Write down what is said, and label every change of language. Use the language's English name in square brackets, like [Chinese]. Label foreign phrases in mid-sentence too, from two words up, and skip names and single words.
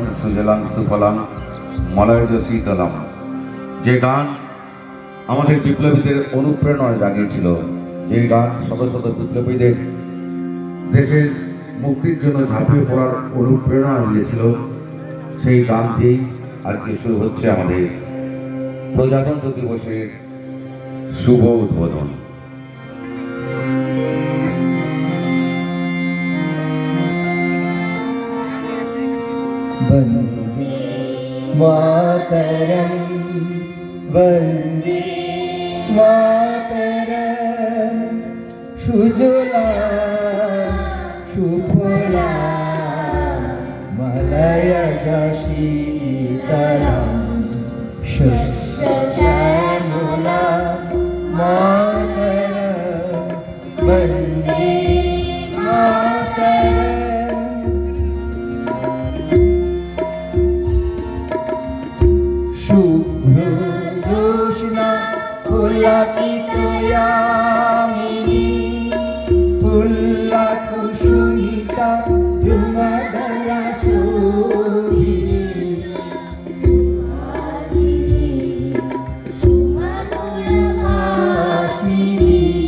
[Sanskrit] সুজলাং সুফলাং মলয়জ শীতলাম, [Bangla] যে গান আমাদের বিপ্লবীদের অনুপ্রেরণা জাগিয়েছিল, যে গান শত শত বিপ্লবীদের দেশের মুক্তির জন্য ঝাঁপিয়ে পড়ার অনুপ্রেরণা দিয়েছিল, সেই গান দিয়েই আজকে শুরু হচ্ছে আমাদের প্রজাতন্ত্র দিবসের শুভ উদ্বোধন। [Sanskrit] वन्दे मातरं वन्दे मातरं सुजलां सुफलां मलयज शीतलां शस्यश्यामलां मातरं वन्दे मातरम्। শুভ্র জ্যোৎস্না পুলকিত ইয়ামিনী ফুল্লা কুসুমিতা ঝুমদলা শোভিনী সুমধুরভাষিণী